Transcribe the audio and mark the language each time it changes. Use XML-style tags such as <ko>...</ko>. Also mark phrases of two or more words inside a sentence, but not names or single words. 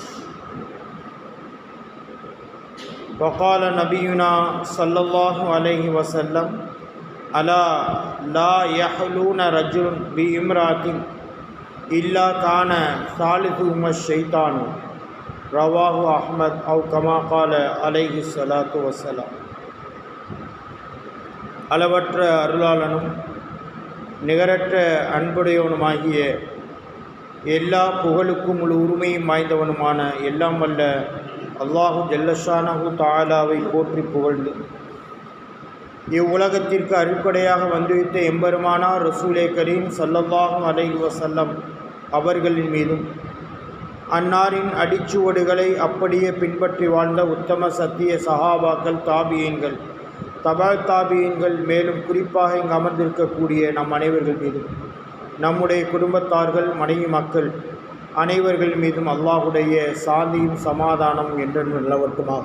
<ar>وقال نبينا صلى الله عليه وسلم ألا لا يحلون رجل بامرأة إلا كان ثالثهما الشيطان رواه أحمد أو كما قال عليه الصلاة والسلام.</ar> <ta>அளவற்ற அருளாளனும் நிகரற்ற அன்புடையவனுமாகிய எல்லா புகழுக்கும் முழு உரிமையும் வாய்ந்தவனுமான எல்லாம் வல்ல</ta> <ar>الله جل شأنه تعالى</ar> <ta>போற்றி புகழ்ந்து இவ்வுலகத்திற்கு அருட்கொடையாக வந்துவித்த எம்பெருமானார்</ta> <ar>رسول كريم صلى الله عليه وسلم</ar> <ta>அவர்களின் மீதும் அன்னாரின் அடிச்சுவடுகளை அப்படியே பின்பற்றி வாழ்ந்த உத்தம சத்திய சஹாபாக்கள் தாபியீன்கள் தபா தாபியீன்கள் மேலும் குறிப்பாக இங்கு அமர்ந்திருக்கக்கூடிய நம் அனைவர்கள் மீதும் நம்முடைய குடும்பத்தார்கள் மனைவி மக்கள் அனைவர்கள் மீதும் அல்லாஹுடைய சாந்தியும் சமாதானம் என்றென்று நிலவட்டுமாக.</ta>